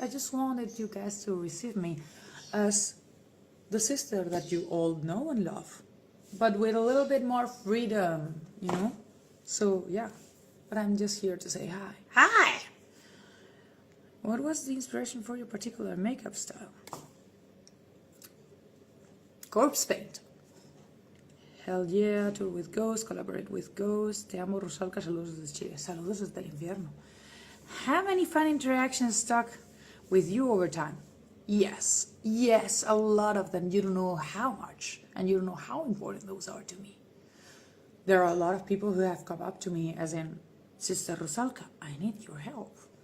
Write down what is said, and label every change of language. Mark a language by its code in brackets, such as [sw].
[en] I just wanted you guys to receive me as the sister that you all know and love, but with a little bit more freedom, So, yeah. But I'm just here to say hi. Hi! What was the inspiration for your particular makeup style? Corpse paint. Hell yeah, tour with Ghost, collaborate with Ghost. [es] Te amo, Rusalka, saludos desde Chile. Saludos desde el infierno. [en] How many fun interactions stuck with you over time? Yes, a lot of them. You don't know how much, and you don't know how important those are to me. There are a lot of people who have come up to me as in, Sister Rusalka, I need your help.